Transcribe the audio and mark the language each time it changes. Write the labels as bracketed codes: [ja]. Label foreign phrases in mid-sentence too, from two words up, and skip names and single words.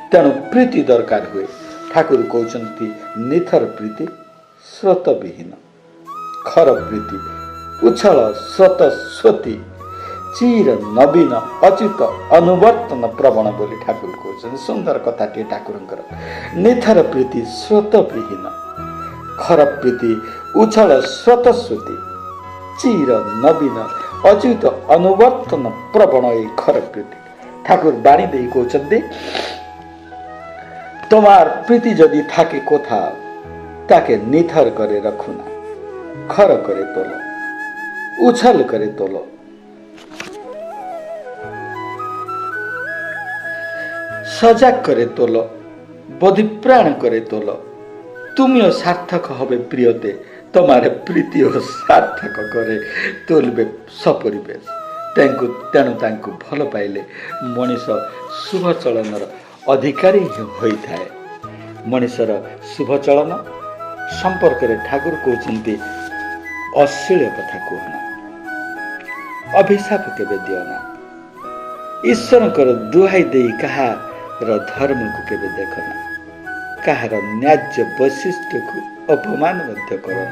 [or] ତେଣୁ ପ୍ରୀତି ଦରକାର ହୁଏ, ଠାକୁର କହୁଛନ୍ତି ନିଥର ପ୍ରୀତି ସ୍ରୋତ ବିହୀନ, ଖର ପ୍ରୀତି ଉଛଳ ସ୍ରୋତସ୍ୱତୀ, ଚିର ନବୀନ ଅଚ୍ୟୁତ ଅନୁବର୍ତ୍ତନ ପ୍ରବଣ ବୋଲି ଠାକୁର କହୁଛନ୍ତି। ସୁନ୍ଦର କଥାଟିଏ ଠାକୁରଙ୍କର। ନିଥର ପ୍ରୀତି ସ୍ରୋତ ବିହୀନ, ଖର ପ୍ରୀତି ଉଛଳ ସ୍ରୋତସ୍ୱତୀ, ଚିର ନବୀନ ଅଚ୍ୟୁତ ଅନୁବର୍ତ୍ତନ ପ୍ରବଣ। [bn] এই খর প্রীতি ঠাকুর বাণী দিয়ে কৌଛନ୍ତି তোমার প্রীতি যদি থাকে কোথাও তাকে নিথর করে রাখো না, খর করে তোলো, উছল করে তোলো। সজাগ করে তোলো, বধিপ্রাণ করে তোলো। তুমিও সার্থক হবে প্রিয়তে, তোমার প্রীতিও সার্থক করে তোলবে সপরিবেশ। [or] ତେଣୁ ତାଙ୍କୁ ଭଲ ପାଇଲେ ମଣିଷ ଶୁଭ ଚଳନର ଅଧିକାରୀ ହୋଇଥାଏ। ମଣିଷର ଶୁଭ ଚଳନ ସମ୍ପର୍କରେ ଠାକୁର କହୁଛନ୍ତି ଅଶ୍ଳୀଳ କଥା କୁହନା, ଅଭିଶାପ କେବେ ଦିଅ ନା, ଈଶ୍ୱରଙ୍କର ଦୁହାଇ ଦେଇ କାହାର ଧର୍ମକୁ କେବେ ଦେଖ ନା, କାହାର ନ୍ୟାଯ୍ୟ ବୈଶିଷ୍ଟ୍ୟକୁ ଅପମାନ ମଧ୍ୟ କର ନା।